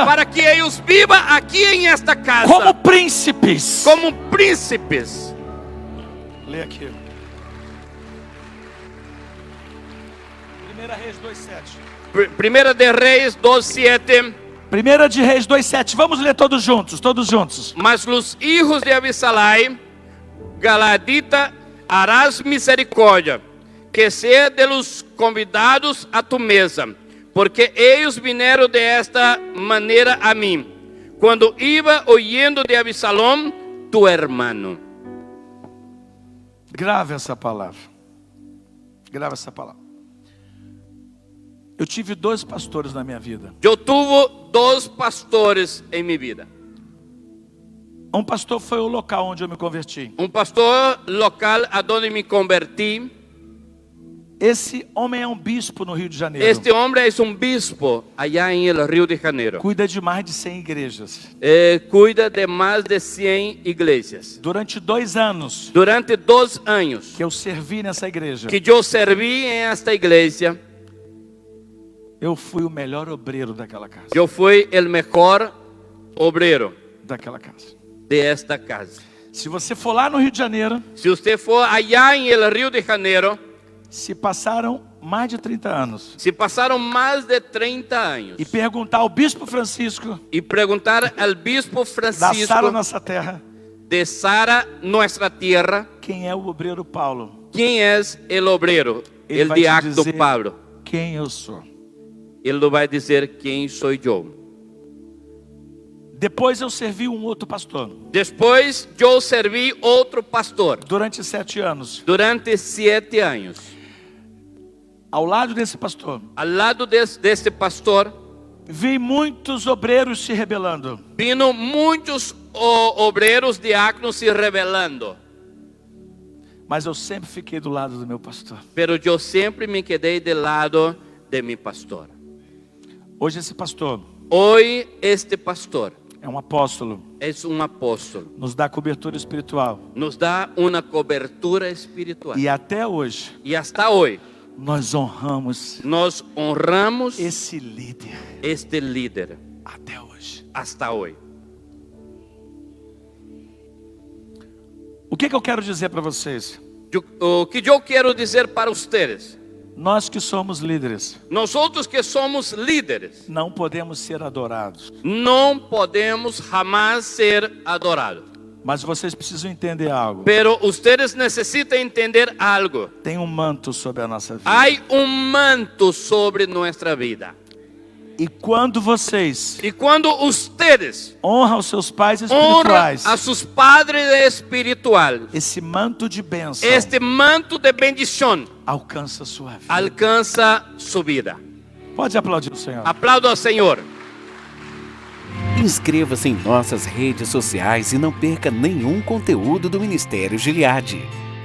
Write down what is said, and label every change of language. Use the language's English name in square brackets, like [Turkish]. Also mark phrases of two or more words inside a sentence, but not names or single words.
[Spanish] para que ellos vivan aquí en esta casa como príncipes. como príncipes. [Portuguese] Lê aqui. 1 Reis 2:7. [Spanish] Primera de Reyes 2:7. [Portuguese] 1 de Reis 2:7. Vamos ler todos juntos, todos juntos. [Spanish] Mas los hijos de Abisalai, Galadita, harás misericórdia, que sea de los convidados a tu mesa, porque ellos vinieron de esta manera a mí, cuando iba oyendo de Abisalom, tu hermano. [Portuguese] Grave essa palavra. Grave essa palavra. Eu tive 2 pastores na minha vida. [Spanish] Yo tuve 2 pastores en mi vida. [Portuguese] Um pastor foi o local onde eu me converti. [Spanish] Un pastor local a donde me convertí. [Portuguese] Esse homem é um bispo no Rio de Janeiro. [Spanish] Este hombre es un bispo allá en el Río de Janeiro. [Portuguese] Cuida de mais de 100 igrejas. [Spanish] Cuida de más de 100 iglesias. [Portuguese] Durante 2 anos [Spanish] Durante 2 años [Portuguese] que eu servi nessa igreja, [Spanish] que yo serví en esta iglesia, [Portuguese] eu fui o melhor obreiro daquela casa. [Spanish] yo fui el mejor obrero [Portuguese] Daquela casa. [Spanish] de esta casa. [Portuguese] Se você for lá no Rio de Janeiro, [Spanish] Si usted fue allá en el Río de Janeiro, [Portuguese] se passaram mais de 30 anos [Spanish] si pasaron más de 30 años [Portuguese] e perguntar ao bispo Francisco [Spanish] y preguntar al bispo [Portuguese] da Francisco Sara Nossa Terra, [Spanish] de Sara, nuestra tierra, [Portuguese] quem é o obreiro Paulo, [Spanish] quién es el obrero, [Portuguese] Ele [Spanish] el [Portuguese] vai te [Spanish] diácono [Portuguese] dizer [Spanish] Pablo. [Portuguese] quem eu sou. [Spanish] Él lo va a decir quién soy yo. [Portuguese] Depois eu servi um outro pastor [Spanish] Después yo serví otro pastor [Portuguese] durante 7 anos. [Spanish] durante 7 años. [Portuguese] Ao lado desse pastor, [Spanish] Al lado de este pastor [Portuguese] vi muitos obreiros se rebelando. [Spanish] vino muchos obreros diáconos se rebelando. [Portuguese] Mas eu sempre fiquei do lado do meu pastor. [Spanish] Pero yo siempre me quedé del lado de mi pastor. [Portuguese] Hoje esse pastor [Spanish] Hoy este pastor [Portuguese] é um apóstolo, [Spanish] es un apóstol. [Portuguese] nos dá cobertura espiritual. [Spanish] Nos da una cobertura espiritual. [Portuguese] E até hoje [Spanish] Y hasta hoy [Portuguese] nós honramos [Spanish] nos honramos [Portuguese] esse líder. [Spanish] este líder. [Portuguese] Até hoje. [Spanish] Hasta hoy. [Portuguese] O que eu quero dizer para vocês? O que [Spanish] yo quiero decir para ustedes, [Portuguese] Nós que somos líderes, [Spanish] nosotros que somos líderes, [Portuguese] não podemos ser adorados. [Spanish] no podemos jamás ser adorados. [Portuguese] Mas vocês precisam entender algo. [Spanish] Pero ustedes necesitan entender algo. [Portuguese] Tem um manto sobre a nossa vida. [Spanish] Hay un manto sobre nuestra vida. [Portuguese] E quando vocês [Spanish] Y cuando ustedes [Portuguese] honram os seus pais [Spanish] honran [Portuguese] espirituais, [Spanish] a sus padres espiritual, [Portuguese] esse manto de bênção [Spanish] este manto de bendición [Portuguese] alcança a sua vida. [Spanish] alcanza su vida. [Portuguese] Pode aplaudir o Senhor. [Spanish] Aplaudo al Señor. [Portuguese] Inscreva-se em nossas redes sociais e não perca nenhum conteúdo do Ministério Gileade.